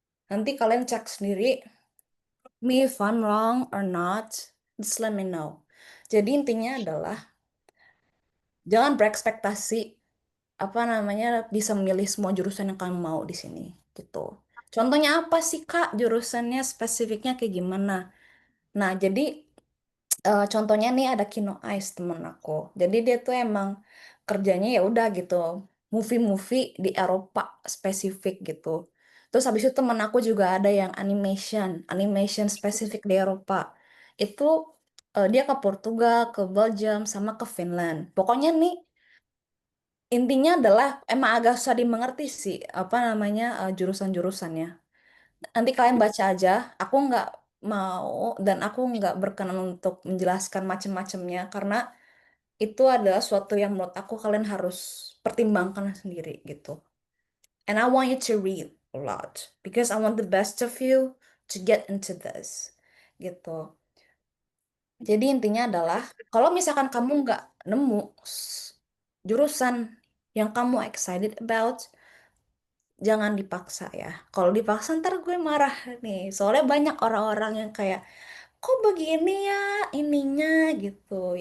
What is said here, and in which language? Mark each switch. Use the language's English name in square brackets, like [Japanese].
[Indonesian] Nanti kalian cek sendiri, [English] me if I'm wrong or not, just let me know. [Indonesian] Jadi intinya adalah jangan berekspektasi bisa memilih semua jurusan yang kamu mau di sini gitu. Contohnya apa sih Kak? Jurusannya spesifiknya kayak gimana? Nah, jadi contohnya nih ada Kino Ice temen aku. Jadi dia tuh emang kerjanya ya udah gitu, movie-movie di Eropa spesifik gitu. Terus habis itu temen aku juga ada yang animation spesifik di Eropa. Itu dia ke Portugal, ke Belgium, sama ke Finland. Pokoknya nih intinya adalah emang agak susah dimengerti sih apa namanya jurusan-jurusannya. Nanti kalian baca aja. Aku nggak mau dan aku nggak berkenan untuk menjelaskan macam-macamnya karena itu adalah suatu yang menurut aku kalian harus pertimbangkan sendiri gitu. [English] And I want you to read a lot because I want the best of you to get into this [Indonesian] gitu. Jadi intinya adalah kalau misalkan kamu nggak nemu jurusan yang kamu [English] excited about, [Indonesian] jangan dipaksa ya. Kalau dipaksa ntar gue marah nih. Soalnya banyak orang-orang yang kayak, kok begini ya ininya gitu.